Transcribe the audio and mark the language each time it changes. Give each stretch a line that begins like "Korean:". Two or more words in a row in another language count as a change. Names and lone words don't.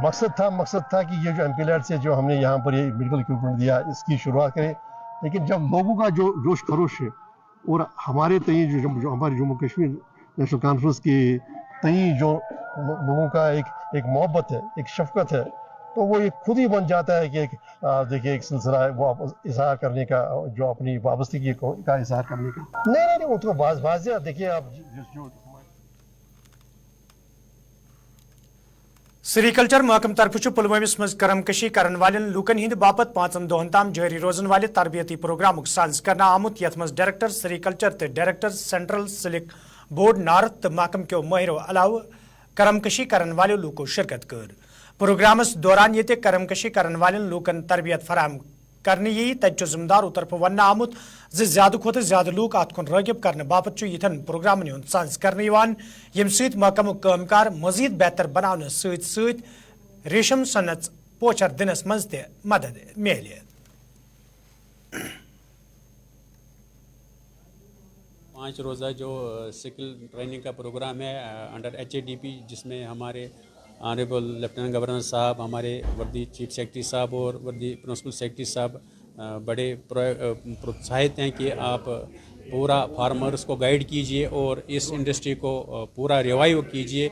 Urdu: مقصد تھا کہ یہ جو ایم پی لیڈ سے جو ہم نے یہاں پر یہ
English: medical equipment
Urdu: دیا اس کی شروعات کریں، لیکن جب لوگوں کا جو جوش و خروش ہے اور ہمارے تئیں جو ہمارے جموں کشمیر نیشنل کانفرنس کے تئیں جو لوگوں کا ایک محبت ہے، ایک شفقت ہے، تو وہ یہ خود ہی بن جاتا ہے کہ دیکھیے ایک سلسلہ ہے وہ اظہار کرنے کا، جو اپنی وابستگی کا اظہار کرنے کا. نہیں وہ تو واضح دیکھیے آپ جو
Kashmiri: सेरीकल्चर महकम तरफ पुलवामिस मज करमकशी करन वालन लूकन हिंद बापत 5 दोहन ताम जारी रोजन वाले तरबियती प्रोग्राम साज करना आमुत यथ मज
English: Director Sericulture
Kashmiri: ते डायरेक्टर सेंट्रल सिलिक बोर्ड नारत महकम के महरो अलाव करमकशी करन वाले लूको शिरकत कर। प्रोग्रामस दौरान ये करमकशी करन वालन लूकन तरबियत फराम करने यी तत जिम्मेदारों तरफ वन आमुत ज्यादा खोत ज्यादा लूक अत कुन रागिब करने बापत यिथन प्रोग्रामन हुंद साज करने यम सहित महकम कामकार मजीद बेहतर बनाने सहित रेशम सनत पोचर दिनस मज ते मदद मिले।
Urdu: 5 روزہ جو
English: skill training
Urdu: کا پروگرام ہے انڈر HADP، جس میں ہمارے
English: honourable Lieutenant Governor
Urdu: صاحب، ہمارے
English: worthy Chief Secretary
Urdu: صاحب اور
English: worthy Principal Secretary
Urdu: صاحب بڑے پروتساہت ہیں کہ آپ پورا فارمرز کو گائیڈ کیجیے اور اس انڈسٹری کو پورا ریوائیو کیجیے.